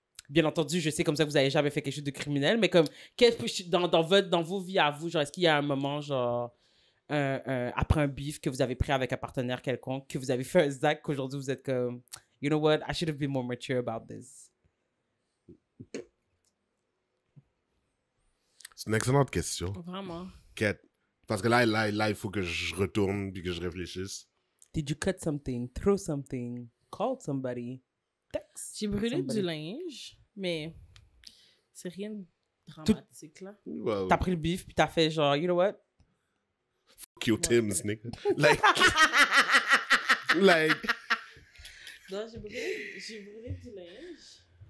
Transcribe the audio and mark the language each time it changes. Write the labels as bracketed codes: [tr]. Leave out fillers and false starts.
[fr] Bien entendu, je sais comme ça que vous n'avez jamais fait quelque chose de criminel, mais comme, dans vos vies à vous, genre, est-ce qu'il y a un moment, genre, après un bif que vous avez pris avec un partenaire quelconque, que vous avez fait un zac, qu'aujourd'hui vous êtes comme, [en] you know what, I should have been more mature about this. [fr] C'est une excellente question. Vraiment. Quête. Parce que là, il faut que je retourne puis que je réfléchisse. [en] Did you cut something, throw something, call somebody, text? [fr] J'ai brûlé [en] somebody? [fr] du linge, mais c'est rien de dramatique, là. [en] Well, [fr] T'as pris le bif, puis t'as fait genre, [en] you know what? fuck your Tim's, nigga. Like, [fr] Non, j'ai brûlé du linge.